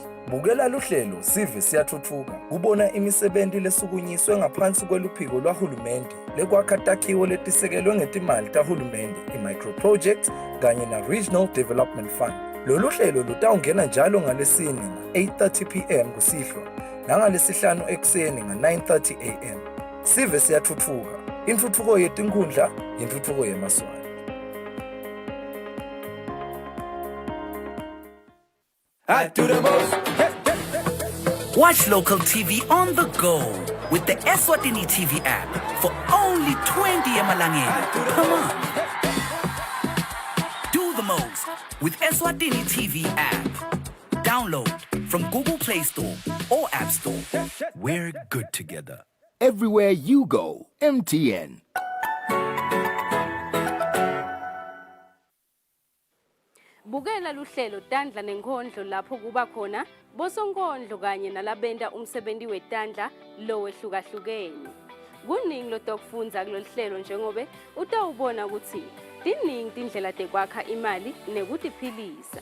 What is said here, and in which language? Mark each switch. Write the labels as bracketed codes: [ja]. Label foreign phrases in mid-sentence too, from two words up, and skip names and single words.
[ss] Bukela luhlelo sive siyathuthuka kubona imisebenzi lesukunyiswe ngaphansi kweluphiko lwahulumende lekwakha takhiwo letisekelwe ngetimali tahulumende i- [en] micro projects [ss] kanye na- [en] regional development fund. [ss] Lolu hlelo lutawungena njalo ngalesine nga-8:30 p.m. kusihlwa nangalesihlanu ekuseni nga-9:30 a.m. Sive siyathuthuka, intuthuko yetinkhundla yintuthuko yemaswali. [en] I do the most. Watch local TV on the go with the Eswatini TV app for only 20 emalangeni. Come on. Do the most with Eswatini TV app. Download from Google Play Store or App Store. We're good together. Everywhere you go, MTN. [ss] Bukela luhlelo Tandla nenkondlo lapho kuba khona bosonkondlo kanye nalabenda umsebenzi wetandla lo wehlukahlukene. Kuningi lotokufundza kulolu hlelo njengobe utawubona ukuthi tiningi tindlela tekwakha imali nekutiphilisa.